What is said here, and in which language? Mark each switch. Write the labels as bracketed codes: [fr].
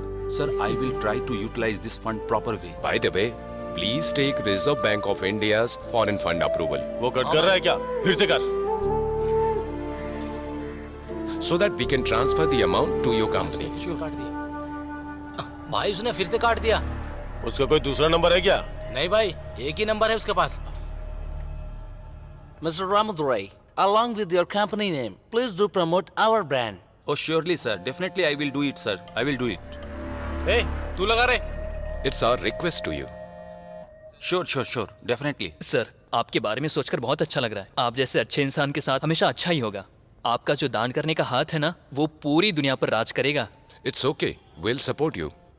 [en] Sir, I will try to utilize this fund proper way. By the way, please take Reserve Bank of India's foreign fund approval. [hi] वो cut कर रहा है क्या? फिर से कर। [en] So that we can transfer the amount to your company. [hi] क्यों काट दिया? भाई उसने फिर से काट दिया। उसका कोई दूसरा नंबर है क्या? नहीं भाई, एक ही नंबर है उसके पास। [en] Mr. Ramadurai, along with your company name, please do promote our brand. Oh, surely, sir. Definitely, I will do it, sir. I will do it. [hi] Hey, तू लगा रे? [en] It's our request to you. Sure. Definitely. [hi] Sir, आपके बारे में सोचकर बहुत अच्छा लग रहा है। आप जैसे अच्छे इंसान के साथ हमेशा अच्छा ही होगा। आपका जो दान करने का हाथ है ना, वो पूरी दुनिया पर राज करेगा। [en] It's okay. We'll support you.